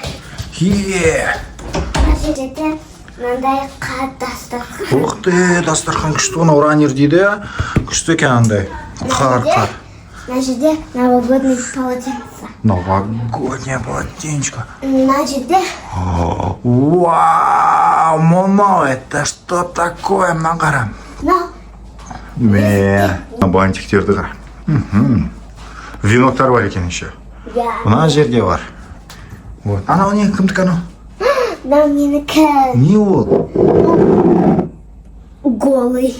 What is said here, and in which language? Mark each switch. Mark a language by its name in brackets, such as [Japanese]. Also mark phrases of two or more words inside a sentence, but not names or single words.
[Kazakh] Мына жерде мынандай қат дастархан. Ух ты, дастархан күшті, оны уранер дейді. Күшті екен андай. Қар. Мына жерде [Russian] новогодный полотенце. Новогоднее полотенечко. [Kazakh] Мына жерде [Russian] Вау, мама, это что такое, [Kazakh] мына қара? Бантиктерді қара. Веноктар бар екен еще. Мына жерде бар. Анау не, кімдікі анау? Мынау менікі. Не ол? [Russian] Голый.